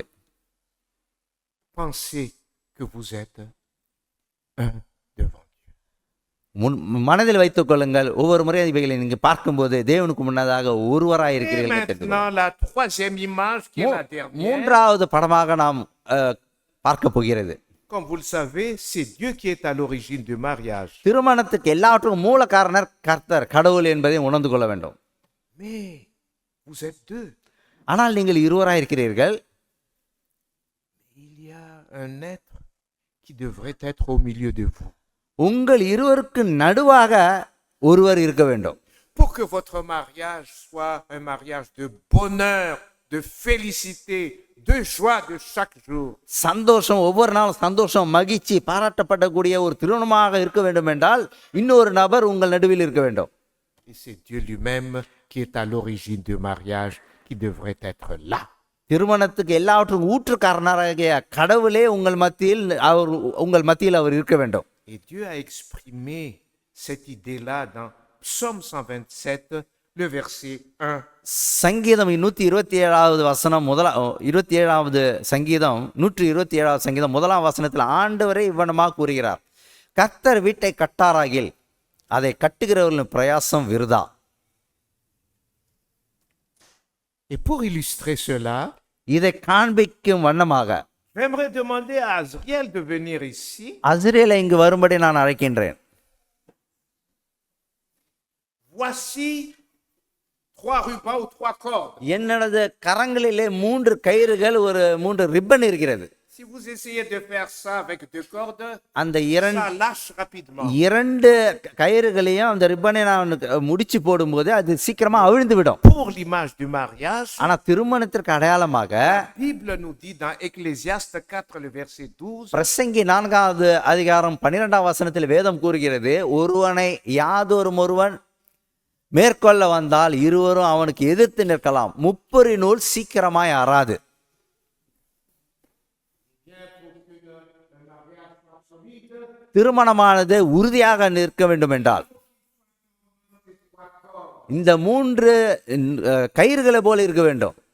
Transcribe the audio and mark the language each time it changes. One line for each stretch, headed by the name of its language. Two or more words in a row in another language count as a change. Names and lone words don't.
French: pensez que vous êtes un devant Dieu.
Tamil: மனதில் வைத்துக் கொள்ளுங்கள், ஒவ்வொரு முறையும் இவைகளை நீங்கள் பார்க்கும்போது தேவனுக்கு முன்னதாக ஒருவராய்
French: Et
Tamil: இருக்கிறீர்கள்.
French: maintenant, la troisième image qui est la dernière.
Tamil: மூன்றாவது படமாக நாம் பார்க்க போகிறது.
French: Comme vous le savez, c'est Dieu qui est à l'origine du mariage.
Tamil: திருமணத்துக்கு எல்லாவற்றுக்கும் மூல காரணர் கர்த்தர், கடவுள் என்பதை உணர்ந்து கொள்ள வேண்டும்.
French: Mais vous êtes deux.
Tamil: ஆனால் நீங்கள் இருவராய் இருக்கிறீர்கள்.
French: Il y a un être qui devrait être au milieu de vous.
Tamil: உங்கள் இருவருக்கு நடுவாக ஒருவர் இருக்க வேண்டும்.
French: Pour que votre mariage soit un mariage de bonheur, de félicité, de joie de chaque jour.
Tamil: சந்தோஷம், ஒவ்வொரு நாளும் சந்தோஷம், மகிழ்ச்சி பாராட்டப்படக்கூடிய ஒரு திருமணமாக இருக்க வேண்டும் என்றால் இன்னொரு நபர் உங்கள் நடுவில் இருக்க வேண்டும்.
French: Et c'est Dieu lui-même qui est à l'origine du mariage qui devrait être là.
Tamil: திருமணத்துக்கு எல்லாவற்றுக்கும் ஊற்றுக்காரனாகிய கடவுளே உங்கள் மத்தியில் அவர் இருக்க வேண்டும்.
French: Et Dieu a exprimé cette idée-là dans Psaume 127, le verset 1.
Tamil: சங்கீதம் 127வது வசனம் 27வது சங்கீதம் 127வது சங்கீதம் 1ஆம் வசனத்தில் ஆண்டவரே இவ்வனமாக கூறுகிறார், கர்த்தர் வீட்டை கட்டாராகில் அதை கட்டுகிறவர்களின் பிரயாசம் விருதா.
French: Et pour illustrer cela,
Tamil: இதை காண்பிக்கும் வண்ணமாக
French: j'aimerais demander à Azriel de venir ici.
Tamil: அஸ்ரியலை இங்கு வரும்படி நான் அழைக்கின்றேன்.
French: Voici 3 rubans ou 3 cordes.
Tamil: என்னது கரங்களிலே 3 கயிறுகள், ஒரு 3 ரிப்பன் இருக்கிறது.
French: Si vous essayez de faire ça avec 2 cordes,
Tamil: அந்த இரண்டு
French: ça lâche rapidement.
Tamil: இரண்டு கயிறுகளையும் அந்த ரிப்பனை நான் முடிச்சு போடும்போது அது சீக்கிரமா அவிழ்ந்து விடும்.
French: Pour l'image du mariage,
Tamil: ஆனா திருமணத்திற்கு அடையாளமாக
French: la Bible nous dit dans Ecclésiaste 4, le verset 12,
Tamil: பிரசங்கி 4வது அதிகாரம் 12ஆம் வசனத்தில் வேதம் கூறுகிறது, ஒருவனை ஒருவன் மேற்கொள்ள வந்தால் இருவரும் அவனுக்கு எதிர்த்து நிற்கலாம், முப்பரி நூல் சீக்கிரமாய் அறாது. திருமணமானது உறுதியாக நிற்க வேண்டும் என்றால் இந்த 3 கயிறுகளை போல இருக்க வேண்டும்.